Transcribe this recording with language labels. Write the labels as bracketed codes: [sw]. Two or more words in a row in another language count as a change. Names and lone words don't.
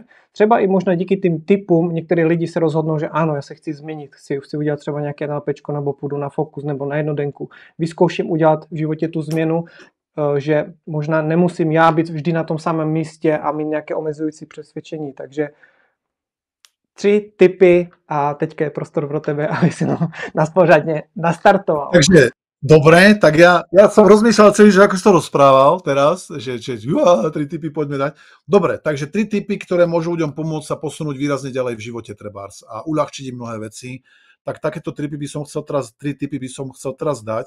[cs] Třeba i možná díky tým tipům některé lidi se rozhodnou, že ano, já se chci změnit, chci udělat třeba nějaké NLPčko nebo půjdu na fokus nebo na jednodenku. Vyzkouším udělat v životě tu změnu, že možná nemusím já být vždy na tom samém místě a mít nějaké omezující přesvědčení. Takže 3 tipy a teďka je prostor pro tebe, aby si nás pořádně nastartoval. [sk] Takže Dobre, tak ja som rozmýšľal celý, že ako si to rozprával teraz, že 3 tipy poďme dať. Dobre, takže 3 tipy, ktoré môžu ľuďom pomôcť sa posunúť výrazne ďalej v živote trebárs a uľahčiť im mnohé veci. Tak takéto 3 tipy by som chcel teraz dať.